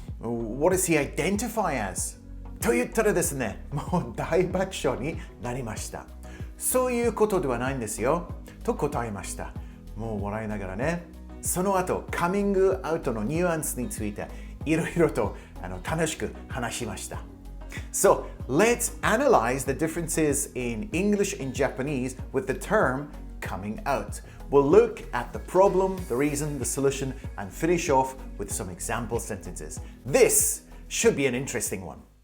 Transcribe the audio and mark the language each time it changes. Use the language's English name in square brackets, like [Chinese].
[English] What does he identify as? [Japanese] と言ったらですね、もう大爆笑になりました。そういうことではないんですよ。と答えました。もう笑いながらね。その後、カミングアウトのニュアンスについていろいろと楽しく話しました。 [English] So, let's analyze the differences in English and Japanese with the term coming out. We'll look at the problem, the reason, the solution, and finish off with some example sentences. This should be an interesting one.